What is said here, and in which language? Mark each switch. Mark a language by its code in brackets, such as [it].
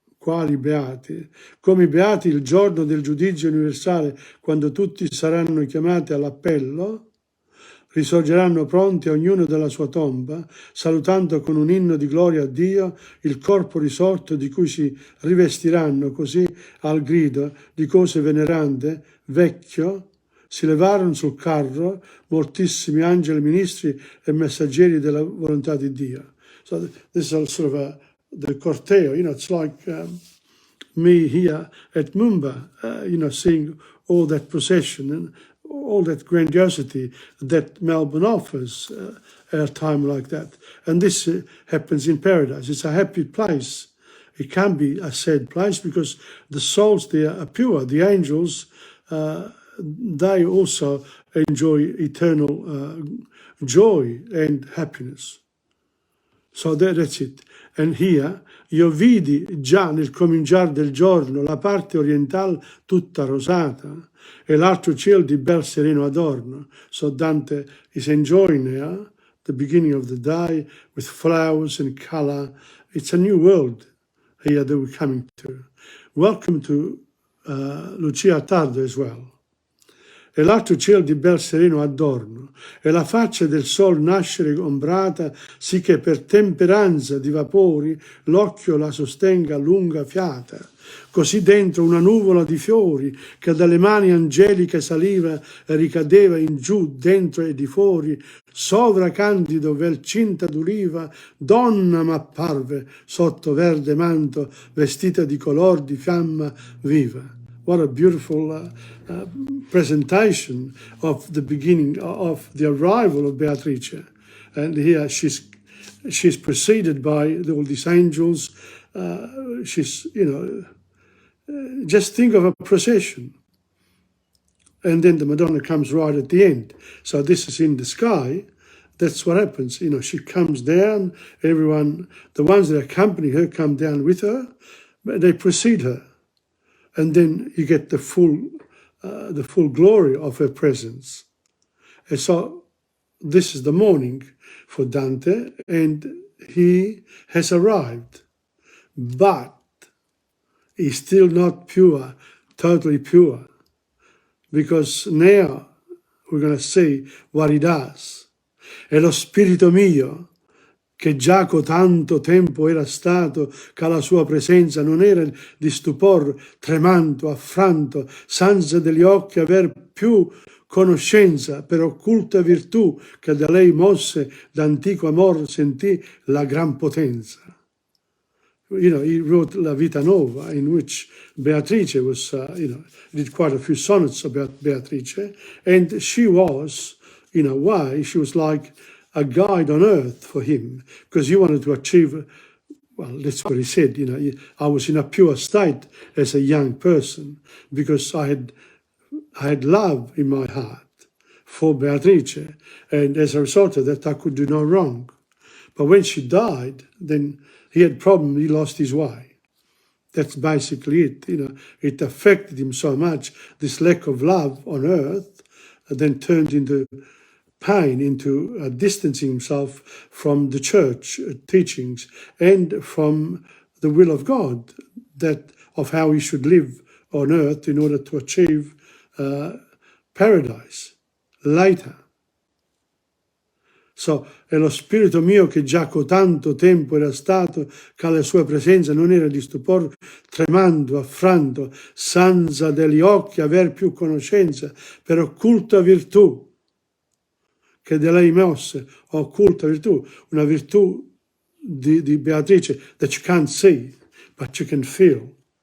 [it] quali beati, come beati il giorno del giudizio universale, quando tutti saranno chiamati all'appello, risorgeranno pronti ognuno dalla sua tomba, salutando con un inno di gloria a Dio il corpo risorto di cui si rivestiranno, così al grido di cose venerande, vecchio, si levarono sul carro moltissimi angeli, ministri e messaggeri della volontà di Dio. [en] So this is sort of the corteo, it's like me here at Mumba, seeing all that procession and all that grandiosity that Melbourne offers at a time like that. And this happens in paradise. It's a happy place. It can be a sad place because the souls there are pure. The angels, they also enjoy eternal joy and happiness. So that's it. And here, [it] io vidi già nel cominciare del giorno la parte orientale tutta rosata e l'altro cielo di bel sereno adorno. [en] So Dante is enjoying there the beginning of the day with flowers and color. It's a new world here that we're coming to. Welcome to Lucia Tardo as well. [it] E l'altro cielo di bel sereno adorno, e la faccia del sol nascere ombrata, sì che per temperanza di vapori l'occhio la sostenga lunga fiata. Così dentro una nuvola di fiori, che dalle mani angeliche saliva e ricadeva in giù, dentro e di fuori, sovra candido vel cinta d'uliva, donna m'apparve sotto verde manto, vestita di color di fiamma viva. [en] What a beautiful presentation of the beginning of the arrival of Beatrice. And here she's preceded by all these angels. She's, just think of a procession. And then the Madonna comes right at the end. So this is in the sky. That's what happens. She comes down. Everyone, the ones that accompany her come down with her. But they precede her. And then you get the full glory of her presence. And so this is the morning for Dante, and he has arrived. But he's still not pure, totally pure, because now we're going to see what he does. [it] E lo spirito mio, che già tanto tempo era stato, che alla sua presenza non era di stupor, tremando, affranto, senza degli occhi aver più conoscenza, per occulta virtù che da lei mosse, d'antico amor sentì la gran potenza. [en] He wrote La Vita Nova, in which Beatrice was, did quite a few sonnets about Beatrice, and she was, in a way, she was like a guide on earth for him, because he wanted to achieve, well, that's what he said, I was in a pure state as a young person, because I had love in my heart for Beatrice, and as a result of that, I could do no wrong. But when she died, then he had problem, he lost his way. That's basically it, it affected him so much, this lack of love on earth, then turned into pain, into distancing himself from the church teachings and from the will of God, that of how he should live on earth in order to achieve paradise later. [it] So, è lo spirito mio che già tanto tempo era stato, che alla sua presenza non era di stupor, tremando, affranto, senza degli occhi aver più conoscenza, per occulta virtù, che da lei mosse, occulta virtù, una virtù di Beatrice [en] that you can't see, but you can feel.